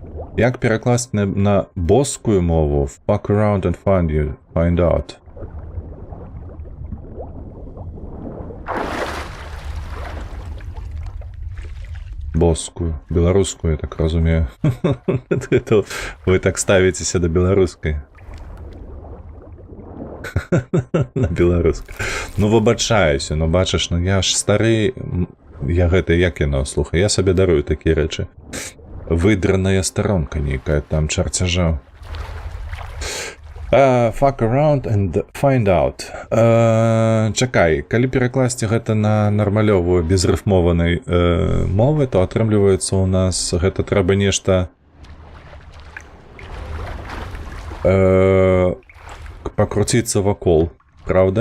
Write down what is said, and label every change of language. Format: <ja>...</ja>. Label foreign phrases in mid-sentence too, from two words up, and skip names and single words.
<be>Як перакласці на боскую мову?</be> <en>Fuck around and find out.</en> <be>Боскую. Беларускую, я так разумею. Вы так ставіцеся да беларускай. На беларускай. Ну, выбачаюся, ну, бачыш, ну, я ж стары... Я гэта, як яно, слухай, я сабе дарую такія рэчы. Выдраная старонка нейкая, там чарцяжа.</be> <en>Fuck around and find out.</en> <be>Чакай, калі перакласці гэта на нармалёвую, безрыфмованай мовы, то атрымліваецца у нас гэта трэба нешта пакруціцца вакол, правда?</be>